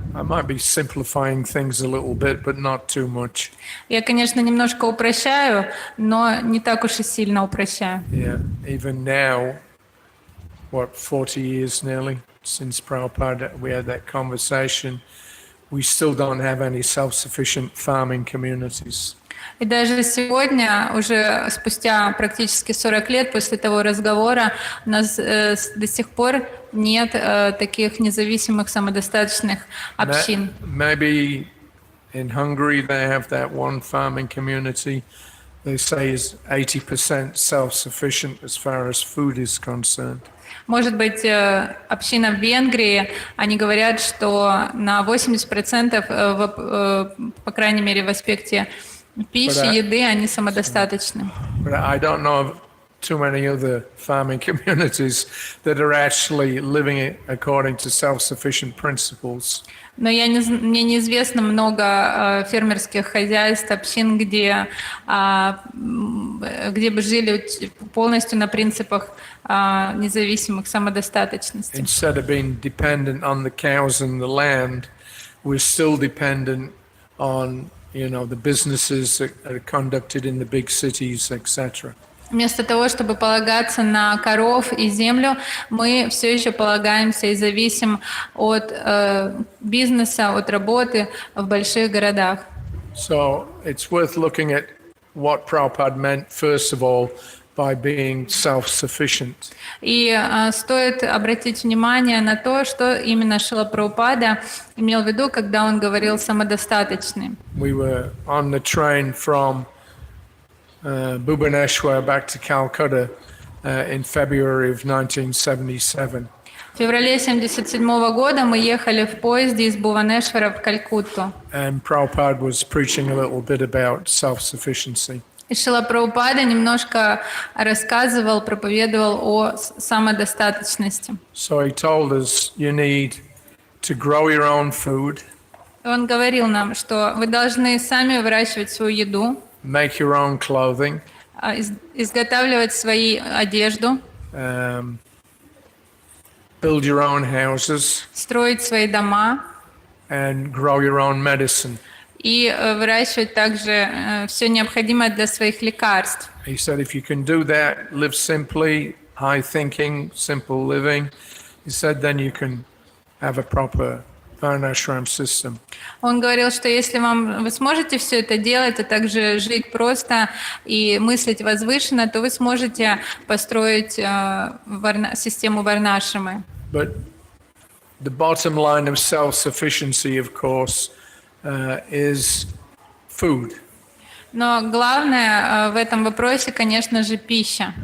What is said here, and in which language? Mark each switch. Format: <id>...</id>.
<en>I might be simplifying things a little bit, but not too much.</en> <ru>Я, конечно, немножко упрощаю, но не так уж и сильно упрощаю.</ru> <en>Yeah, even now, 40 years nearly since Prabhupada, we had that conversation. We still don't have any self-sufficient farming communities.</en> <ru>И даже сегодня, уже спустя практически 40 лет после того разговора, у нас до сих пор нет таких независимых самодостаточных общин.</ru> <en>Maybe in Hungary they have that one farming community. They say is 80% self-sufficient as far as food is concerned.</en> <ru>Может быть, община в Венгрии, они говорят, что на 80%, по крайней мере, в аспекте пищи, еды, они самодостаточны.</ru> <en>But I don't know of too many other farming communities that are actually living according to self-sufficient principles.</en> <ru>Но мне неизвестно много фермерских хозяйств, общин, где бы жили полностью на принципах независимых самодостаточности.</ru> <en>Instead of being dependent on the cows and the land, we're still dependent on, the businesses that are conducted in the big cities, etc.</en> <ru>Вместо того, чтобы полагаться на коров и землю, мы все еще полагаемся и зависим от бизнеса, от работы в больших городах.</ru> <en>So it's worth looking at what Prabhupada meant, first of all, by being self-sufficient.</en> <ru>И стоит обратить внимание на то, что именно Шрила Прабхупада имел в виду, когда он говорил самодостаточный.</ru> <en>We were on the train from Bhubaneswar back to Calcutta in February of 1977.</en> <ru>В феврале 1977 года мы ехали в поезде из Бхуванешвара в Калькутту.</ru> <en>And Prabhupada was preaching a little bit about self-sufficiency.</en> <ru>И Шрила Прабхупада немножко рассказывал, проповедовал о самодостаточности.</ru> <en>So he told us you need to grow your own food,</en> <ru>Он говорил нам, что вы должны сами выращивать свою еду,</ru> <en>make your own clothing,</en> <ru>изготавливать свою одежду,</ru> <en>build your own houses,</en> <ru>строить свои дома</ru> <en>and grow your own medicine.</en> <ru>и выращивать также все необходимое для своих лекарств.</ru> <en>He said if you can do that, live simply, high thinking, simple living, he said then you can have a proper Varnashram system.</en> <ru>Он говорил, что если вы сможете все это делать, а также жить просто и мыслить возвышенно, то вы сможете построить систему Варнашрамы.</ru> <en>But the bottom line of self-sufficiency, of course, is food.</en> <ru>Но главное в этом вопросе, конечно же, пища.</ru>